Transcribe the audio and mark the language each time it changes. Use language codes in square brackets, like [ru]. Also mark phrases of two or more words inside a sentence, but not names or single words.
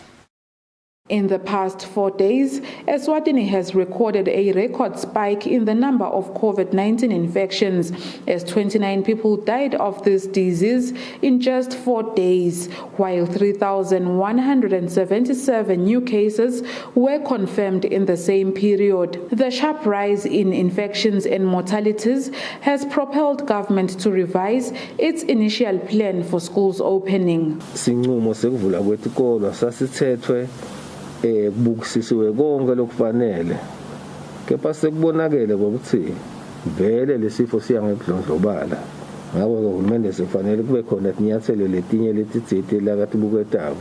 [en] In the past 4 days, Eswatini has recorded a record spike in the number of COVID-19 infections, as 29 people died of this disease in just 4 days, while 3,177 new cases were confirmed in the same period. The sharp rise in infections and mortalities has propelled government to revise its initial plan for schools opening. [ss] Kubukisisiwe konke lokufanele kepha sekubonakele ukuthi vele lesifo siyangekudlondlobala ngakho uhulumende sekufanele kube khona inyathelo letinye letitsite lakathi buketako.